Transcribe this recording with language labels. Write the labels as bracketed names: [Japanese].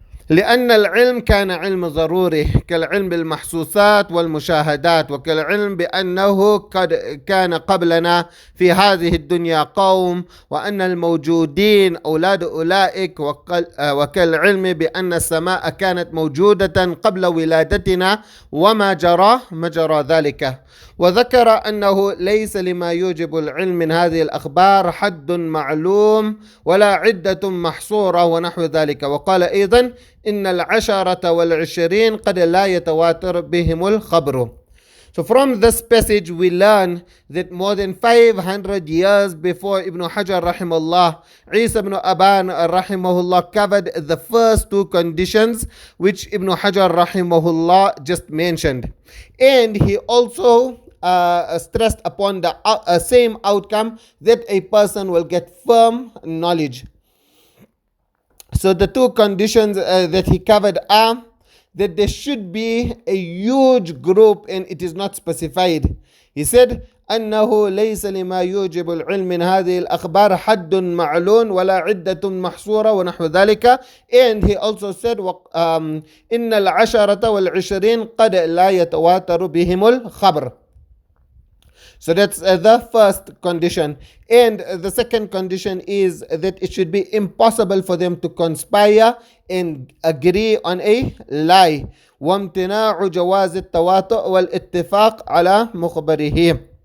[Arabic] لأن العلم كان علم ضروري كالعلم بالمحسوسات والمشاهدات، وكالعلم بأنه قد كان قبلنا في هذه الدنيا قوم وأن الموجودين أولاد أولئك، وكالعلم بأن السماء كانت موجودة قبل ولادتنا وما جرى مجرى ذلك. وذكر أنه ليس لما يوجب العلم من هذه الأخبار حد معلوم ولا عدة محصورة ونحو ذلك. وقال أيضا: إن العشرة والعشرين قد لا يتواتر بهم الخبر. [English] So from this passage we learn that more than 500 years before Ibn Hajar rahimahullah, Isa ibn Aban rahimahullah covered the first two conditions which Ibn Hajar rahimahullah just mentioned. And he also stressed upon the same outcome, that a person will get firm knowledge. So the two conditions that he covered are that there should be a huge group, and it is not specified. He said, [Arabic] أنه ليس لما يوجب العلم من هذه الأخبار حد معلوم ولا عدة محصورة ونحو ذلك. [English] And he also said [Arabic] إن العشرة والعشرين قد لا يتواتر بهم الخبر. [English] So that's the first condition. And the second condition is that it should be impossible for them to conspire and agree on a lie. [Arabic] وامتناع جواز التواطؤ والاتفاق على مخبره.